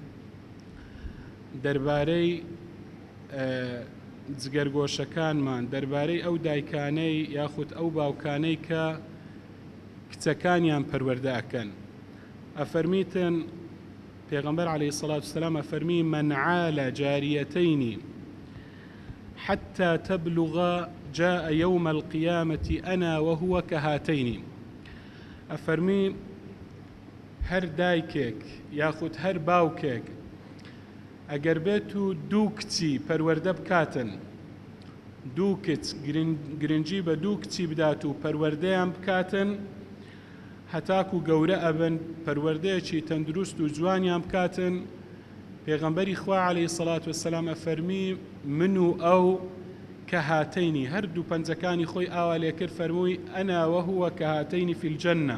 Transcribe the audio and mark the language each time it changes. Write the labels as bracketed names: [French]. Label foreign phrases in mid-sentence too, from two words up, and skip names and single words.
[Central Kurdish] دەربارەی جگەرگۆشەکانمان، دەربارەی ئەو دایکانەی یاخود ئەو باوکانەی کە کچەکانیان پەروەردە ئەکەن ئەفەرمیتن پێغەمبەر [Arabic] عەلەیهی سەڵات وەسسەلام [Central Kurdish] ئەفەرمی: [Arabic] من عال جاريتين حتى تبلغ جاء يوم القيامة أنا وهو كهاتين. [Central Kurdish] ئەفەرمی هەر دایکێک یاخود هەر باوکێک ئەگەر بێت و دوو کچی پەروەردە بکاتن، دوو کچ گرنگی بە دوو کچی بدات و پەروەردەیان بکاتن هەتاکو گەورە ئەبن، پەروەردەیەکی تەندروست و جوانیان بکاتن، پێغەمبەری خوا [Arabic] عەلەیهی سەڵات وەسسەلام [Central Kurdish] ئەفەرمی من و ئەو کە هاتەینی، هەردوو پەنجەکانی خۆی ئاوا لێ کرد، فەرمووی [Arabic] ئەنا وەهوە کە هاتەینی فی الجەنە.